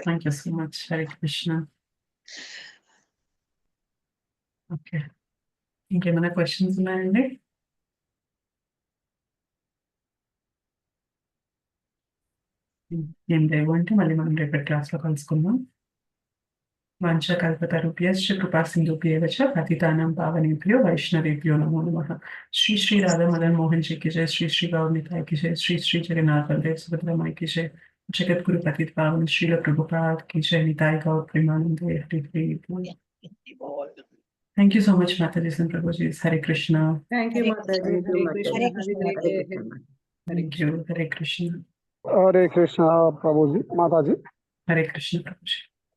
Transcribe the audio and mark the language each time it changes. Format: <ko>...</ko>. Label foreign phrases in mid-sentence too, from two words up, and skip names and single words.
<en>thank you so much.</en> <hi>हरे कृष्ण.</hi> <te>ఓకే, ఇంకేమైనా క్వశ్చన్స్ ఉన్నాయండి? ఏం లేవు అంటే మళ్ళీ మనం రేపటి క్లాస్లో కలుసుకుందాం.</te> <sa>వాంఛకల్పతరుభ్యశ్చ కృపా సింధుభ్యేవ చ పతితానాం పావనేభ్యో వైష్ణవేభ్యో నమో నమః.</sa> <hi>శ్రీ శ్రీ రాధా మదన్ మోహన్ जी की जय, श्री श्री गौर निताई की जय, श्री श्री जगन्नाथ बलदेव सुभद्रा माई की जय, जगत गुरु पतित पावन श्रील प्रभुपाद की जय, निताई गौर प्रेमानंद हरि बोल.</hi> <en>Thank you so much Mataji and Prabhuji.</en> <hi>हरे कृष्ण.</hi> <en>thank you మాతాజీ. thank you</en> <hi>హరే మాతాజీ.</hi> <en>కృష్ణ. have a great day.</en> <hi>हरे कृष्ण.</hi> <en>Thank you.</en> <hi>हरे कृष्ण. हरे कृष्णा प्रभु जी, माता जी. हरे कृष्ण प्रभुजी.</hi>